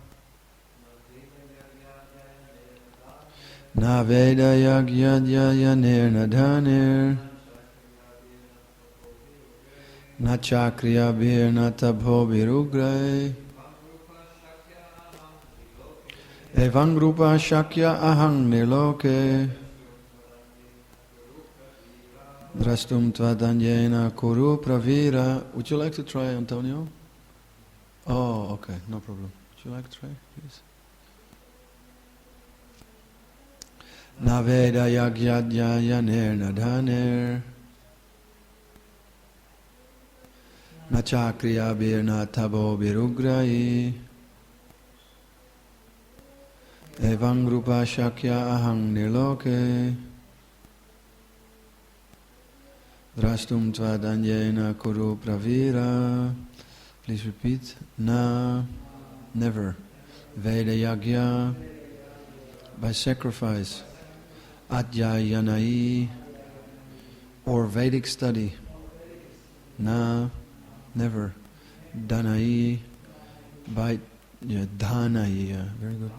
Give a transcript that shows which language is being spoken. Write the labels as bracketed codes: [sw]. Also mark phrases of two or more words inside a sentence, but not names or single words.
[sa] na veda-yajñādhyayanair dānair na cha kriyābhir na tapobhir ugraiḥ evaṁ-rūpaḥ śakya ahaṁ nṛ-loke draṣṭuṁ tvad anyena kuru-pravīra. [en] Would you like to try, Antonio? Oh, okay, no problem. Would you like to try, please? [sa] Na veda-yajñādhyayanair dānair na cha kriyābhir na tapobhir ugraiḥ evaṁ-rūpaḥ śakya ahaṁ nṛ-loke draṣṭuṁ tvad anyena kuru-pravīra. [en] Please repeat. Na, never. Veda-yajñā, by sacrifice. Adhyayanair, or Vedic study. Na, never. Dānair, by dānair. Very good.